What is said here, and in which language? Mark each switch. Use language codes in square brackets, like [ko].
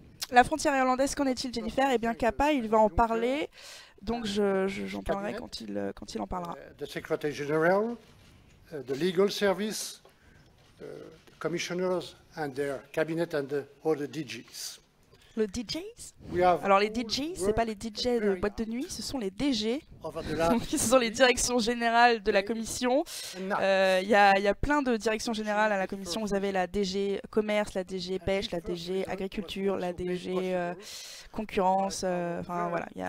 [fr] La frontière irlandaise, qu'en est-il, Jennifer? Eh bien, Kappa, il va en parler. Donc j'en parlerai quand il en parlera. [en] The Secretary General, the Legal Service, the Commissioners and their cabinet and all the DGs. [fr] Le DJs? Alors les DJs, c'est pas les DJ de boîte de nuit, ce sont les DG. Ce sont les directions générales de la Commission. Il y a plein de directions générales à la Commission. Vous avez la DG Commerce, la DG Pêche, la DG Agriculture, la DG Concurrence. Enfin voilà.